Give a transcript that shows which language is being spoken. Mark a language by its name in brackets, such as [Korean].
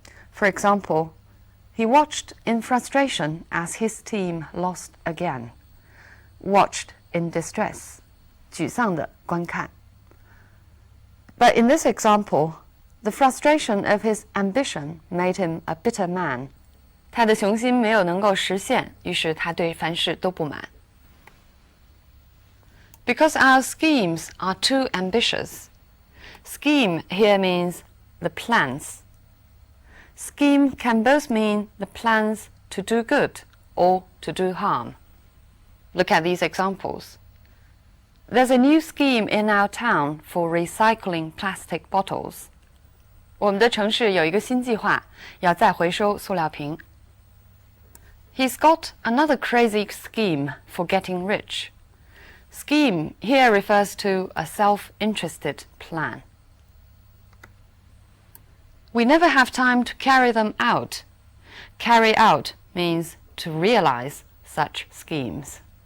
[English] For example, he watched in frustration as his team lost again. Watched in distress, [Chinese] 沮丧地观看. [English] But in this example, the frustration of his ambition made him a bitter man. [Chinese] 他的雄心没有能够实现，于是他对凡事都不满。 [English] Because our schemes are too ambitious. Scheme here means the plans. Scheme can both mean the plans to do good or to do harm. Look at these examples. There's a new scheme in our town for recycling plastic bottles. [Chinese] 我们的城市有一个新计划，要再回收塑料瓶。 [English] He's got another crazy scheme for getting rich. Scheme here refers to a self-interested plan. We never have time to carry them out. Carry out means to realize such schemes.